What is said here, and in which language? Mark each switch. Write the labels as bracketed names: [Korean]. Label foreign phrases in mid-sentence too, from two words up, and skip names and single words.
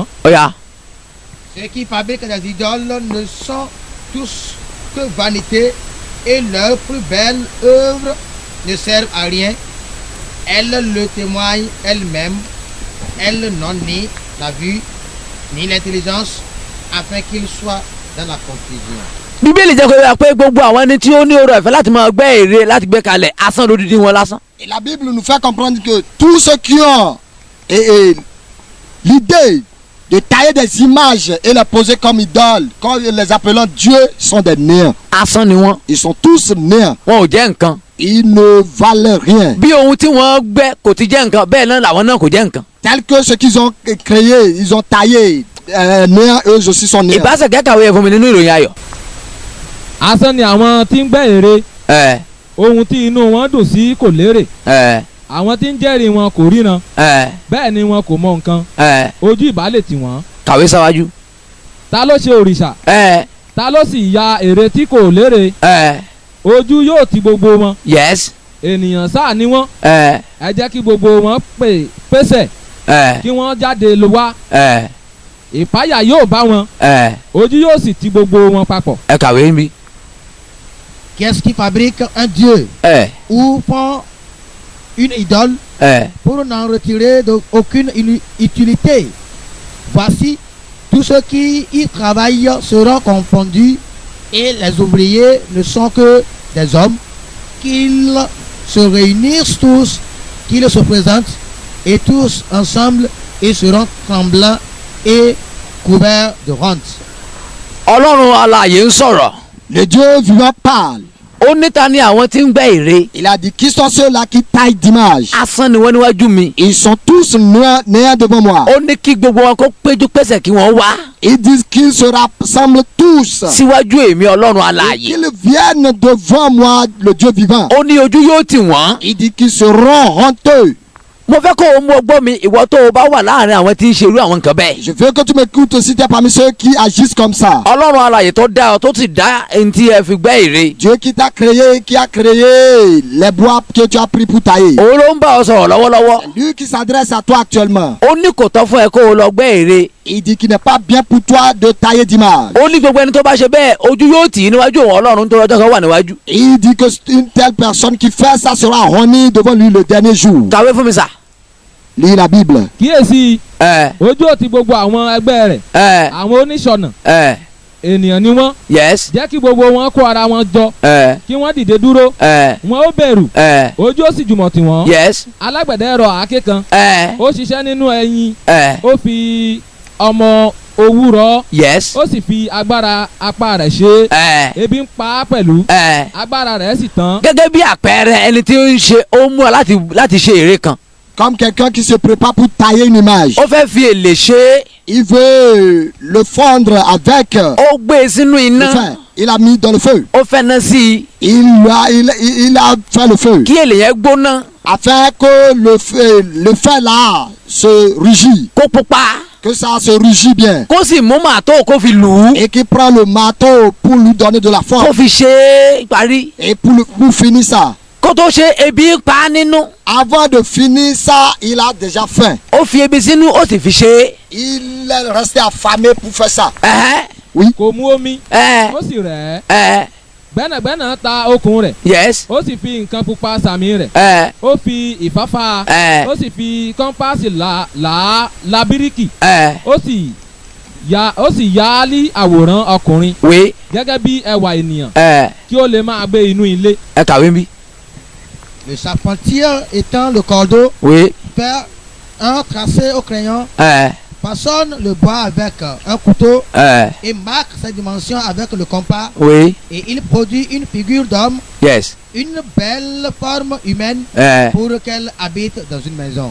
[Yoruba] Ó yá. [French] Ceux qui fabriquent des idoles ne sont tous que vanité et leurs plus belles œuvres ne servent à rien. Elles le témoignent elles-mêmes. Elles n'ont ni la vue ni l'intelligence afin qu'ils soient dans la confusion. [Yoruba] Bíbélì jẹ́ kó yà pé gbogbo àwọn ẹni tí ó ní oore ọ̀fẹ́ láti máa gbẹ́ ère láti gbé kalẹ̀ asán lódìdí wọn lásán. [French] Et la Bible nous fait comprendre que tous ceux qui ont l'idée de tailler des images et les poser comme idoles, quand les appelons Dieu, sont des néants. [Yoruba] Asán ni wọ́n. [French] Ils sont tous néants. [Yoruba] Wọn ò jẹ́ nǹkan. [French] Ils ne valent rien. [Yoruba] Bí ohun tí wọ́n gbẹ́ kò ti jẹ́ nǹkan bẹ́ẹ̀ náà làwọn náà kò jẹ́ nǹkan. [French] Tel que ce qu'ils ont créé, ils ont taillé, néants, eux aussi sont néants. [Yoruba] Ìbáṣe kẹ́kàwé yẹn fún mi nínú ìròyìn ayọ̀. asán ni àwọn tí ń gbẹ́ ère. ohun tí inú wọn dùn sí kò lérè. àwọn tí ń jẹ́rìí wọn kò ríran. bẹ́ẹ̀ ni wọn kò mọ nǹkan. ojú ìbálẹ̀ tì wọ́n. Kàwé sáwájú. ta ló ṣe òrìṣà. ta ló sì ya ère tí kò lérè. ojú yóò ti gbogbo wọn. [English] Yes. [Yoruba] ènìyàn sáà ni wọ́n. ẹ jẹ́ kí gbogbo wọn pèsè. kí wọ́n jáde lọ wá. ìpáyà yóò bá wọn. ojú yóò sì ti gbogbo wọn papọ̀. Ẹ kàwé mi. [French] Qu'est-ce qui fabrique un dieu ou font une idole pour n'en retirer aucune utilité? Voici, tous ceux qui y travaillent seront confondus et les ouvriers ne sont que des hommes. Qu'ils se réunissent tous, qu'ils se présentent et tous ensemble et seront tremblants et couverts de honte. [Yoruba] Ọlọ́run alààyè ń sọ̀rọ̀. [French] Le Dieu vivant parle. [Yoruba] Ó ní ta ni àwọn tí ń gbẹ́ ère. [French] Il a dit qui sont ceux-là qui taillent d'image. [Yoruba] Asán ni wọ́n níwájú mi. [French] Ils sont tous néants devant moi. [Yoruba] Ó ní kí gbogbo wọn kó péjú pésẹ̀ kí wọ́n wá. [French] Ils disent qu'ils se rassemblent tous. [Yoruba] Síwájú èmi Ọlọ́run [French] Et [Yoruba] alààyè. [French] qu'ils viennent devant moi, le Dieu vivant. [Yoruba] Ó ní ojú yóò tì wọ́n. [French] Il dit qu'ils seront honteux. [Yoruba] Mo fẹ́ kó o mú ọgbọ́n mi ìwọ tó o bá wà láàrin àwọn tí ń ṣe irú àwọn nǹkan bẹ́ẹ̀. [French] Je veux que tu m'écoutes aussi, tu es parmi ceux qui agissent comme ça. [Yoruba] Ọlọ́run alààyè tó dá ọ tó sì dá ẹni tí ẹ fi gbẹ́ ère. [French] Dieu qui t'a créé, qui a créé les bois que tu as pris pour tailler. [Yoruba] Òun ló ń bá ọ sọ̀rọ̀ lọ́wọ́lọ́wọ́. [French] Lui qui s'adresse à toi actuellement. [Yoruba] Ó ní kò tọ́ fún ẹ kó o lọ gbẹ́ ère. [French] Il dit qu'il n'est pas bien pour toi de tailler d'image. [Yoruba] Ó ní gbogbo ẹni tó bá ṣe bẹ́ẹ̀ ojú yóò tì í níwájú òun Ọlọ́run tó lọ́jọ́ kan wà níwájú. [French] Il dit que une telle personne qui fait ça sera honnie devant lui le dernier jour. [Yoruba] Kàwé fún mi sà. [French] Lis la Bible. [Yoruba] kíyèsí ojú ò ti gbogbo àwọn ẹgbẹ́ rẹ̀. àwọn oníṣọ̀nà. ènìyàn ni wọ́n. [English] Yes. [Yoruba] jẹ́ kí gbogbo wọn kó ara wọn jọ. kí wọ́n dìde dúró. wọn ó bẹ̀rù. ojú ó sì jùmọ̀ tì wọ́n. [English] Yes. [Yoruba] alágbẹ̀dẹ rọ àáké kan. ó ṣiṣẹ́ nínú ẹyin. ó fi ọmọ owú rọ. [English] Yes. [Yoruba] ó sì fi agbára apá rẹ̀ ṣe. ebi ń pa á pẹ̀lú. agbára rẹ̀ sì tán. Gẹ́gẹ́ bí àpẹẹrẹ ẹni tí ó ń ṣe ó mú ọ láti ṣe ère kan. [French] Comme quelqu'un qui se prépare pour tailler une image. [Yoruba] Ó fẹ́ fi èlé ṣe é. [French] Il veut le fondre avec. [Yoruba] Ó gbé e sínú iná. [French] Il a mis dans le feu. [Yoruba] Ó fẹ́ ná sí i. [French] Il a fait le feu. [Yoruba] Kí èlé yẹn gbóná. [French] Afin que le feu là se rugit. [Yoruba] Kó pupa. [French] Que ça se rugit bien. [Yoruba] Kó sì mú màtó kó fi lù ú. [French] Et qui prend le marteau pour lui donner de la force. [Yoruba] Kó fi ṣe é parí. [French] Et pour finir ça. [Yoruba] Kó tó ṣe ebi pa á nínú. [French] Avant de finir ça, il a déjà faim. [Yoruba] Ó fi ebi sínú ó sì fi ṣe é. [French] Il est resté affamé pour faire ça. Oui. [Yoruba] kò mú omi. ó sì rẹ̀ ẹ́. gbẹ́nàgbẹ́nà ta okùn rẹ̀. [English] yes. [Yoruba] ó sì fi nǹkan pupa sàmì rẹ̀. ó fi ìfáfá. ó sì fi kọ́ńpásì la bíríkì. ó sì yá lí àwòrán ọkùnrin. [French] oui. [Yoruba] gẹ́gẹ́ bí ẹwà ènìyàn. kí ó lè máa gbé inú ilé. ẹ kàwé mi. [French] Le charpentier étend le cordeau. oui. Fait un tracé au crayon. Façonne le bois avec un couteau. Et marque ses dimensions avec le compas. oui. Et il produit une figure d'homme. [English] yes. [French] Une belle forme humaine. Pour qu'elle habite dans une maison.